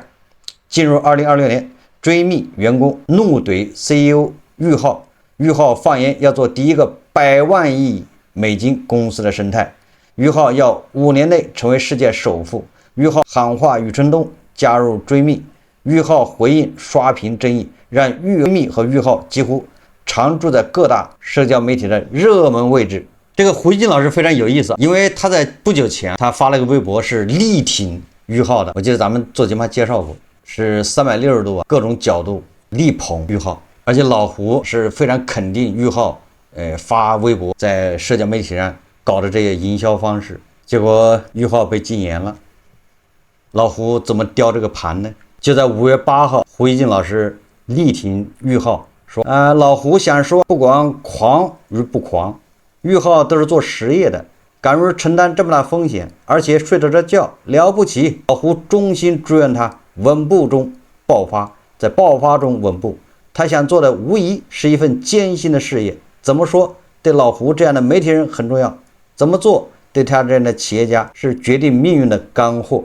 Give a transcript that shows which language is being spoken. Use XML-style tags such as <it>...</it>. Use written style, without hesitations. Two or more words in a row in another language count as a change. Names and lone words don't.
<zh>進入2026年，追觅員工怒懟 CEO 裕浩，裕浩放言要做第一個100萬億美金公司的生態，裕浩要5年內成為世界首富，裕浩喊話余承東加入追觅，裕浩回應刷屏爭議，讓追觅和裕浩幾乎常駐在各大社交媒体的熱门位置。这个胡锡进老師非常有意思，因為他在不久前他發了個微博是力挺俞灏的，我記得咱們做節目還介紹過，是360度各種角度力捧俞灏，而且老胡是非常肯定俞灏發微博在社交媒體上搞的這些營銷方式，結果俞灏被禁言了。老胡怎麼叼這個盤呢？就在5月8號，胡锡進老師力挺俞灏，說老胡想說，不管狂與不狂，俞灏都是做實業的，敢於承擔這麼大風險，而且睡得着覺，了不起。老胡衷心祝願他穩步中爆發，在爆發中穩步。他想做的無疑是一份艱辛的事業，怎麼說對老胡這樣的媒體人很重要，怎麼做對他這樣的企業家是決定命運的乾貨。</zh>